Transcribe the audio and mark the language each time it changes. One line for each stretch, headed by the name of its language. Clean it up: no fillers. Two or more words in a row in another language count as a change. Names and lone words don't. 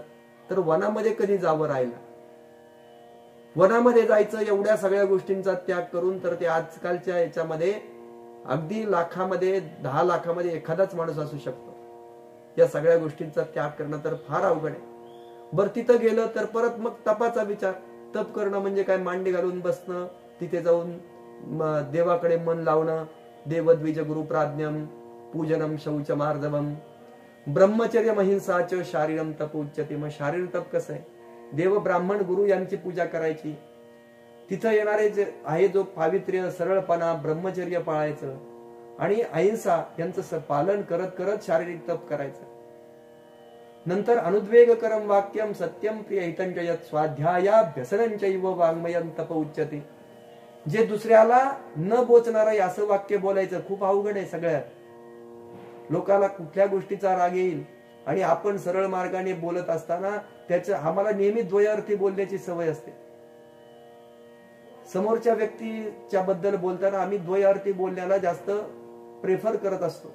Marathi: तर वनामध्ये कधी जावं राहिला? वनामध्ये जायचं, एवढ्या सगळ्या गोष्टींचा त्याग करून, तर ते आजकालच्या याच्यामध्ये अगदी लाखामध्ये, 10 लाखामध्ये एखादाच माणूस असू शकतो. या सगळ्या गोष्टींचा त्याग करणं तर फार अवघड आहे. बरं, तिथं गेलं तर परत मग तपाचा विचार. तप करणं म्हणजे काय? मांडी घालून बसणं, तिथे जाऊन देवाकडे मन लावणं,
Sanskrit: देवद्विज गुरुप्राज्ञम पूजनम शौच मार्दवम ब्रह्मचर्य महिंसाच शारीरम तप उच्यते.
Marathi: मग शारीर तप कसं आहे? देव, ब्राह्मण, गुरु यांची पूजा करायची, तिथं येणारे जे आहे जो पावित्र्य, सरळपणा, ब्रह्मचर्य पाळायचं आणि अहिंसा यांचं पालन करत करत शारीरिक तप करायचं.
Sanskrit: नंतर अनुद्वेग करम वाक्यम सत्यम प्रिय हितंचयत स्वाध्यायाभ्यसनंचैव वाङ्मयं तप उच्यते.
Marathi: जे दुसऱ्याला न बोचणारं असं वाक्य बोलायचं खूप अवघड आहे. सगळ्यात लोकाला कुठल्या गोष्टीचा राग येईल आणि आपण सरळ मार्गाने बोलत असताना त्याचं आम्हाला नेहमी द्वयार्थी बोलण्याची सवय असते. समोरच्या व्यक्तीच्या बद्दल बोलताना आम्ही द्वयार्थी बोलण्याला जास्त प्रेफर करत असतो.